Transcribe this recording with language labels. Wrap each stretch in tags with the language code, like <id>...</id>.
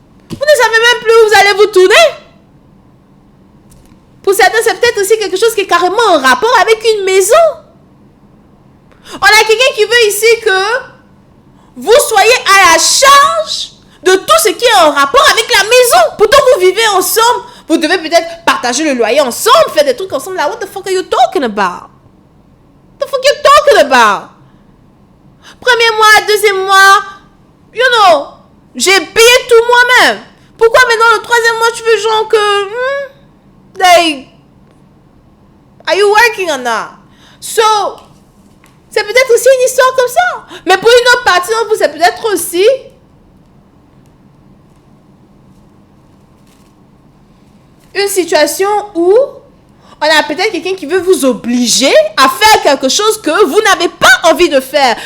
<fr>Vous ne savez même plus où vous allez vous tourner. Pour certains, c'est peut-être aussi quelque chose qui est carrément en rapport avec une maison. On a quelqu'un qui veut ici que vous soyez à la charge de tout ce qui est en rapport avec la maison. Pourtant, vous vivez ensemble. Vous devez peut-être partager partager le loyer ensemble, faire des trucs ensemble.</fr> <en>Là, what the fuck are you talking about? What the fuck are you talking about?</en> <fr>Premier mois, deuxième mois,</fr> <en>you know,</en> <fr>j'ai payé tout moi-même. Pourquoi maintenant le troisième mois, tu veux genre que...</fr> <en>like, are you working on that?</en> <fr>So, c'est peut-être aussi une histoire comme ça. Mais pour une autre partie d'entre vous, c'est peut-être aussi... une situation où on a peut-être quelqu'un qui veut vous obliger à faire quelque chose que vous n'avez pas envie de faire.</fr>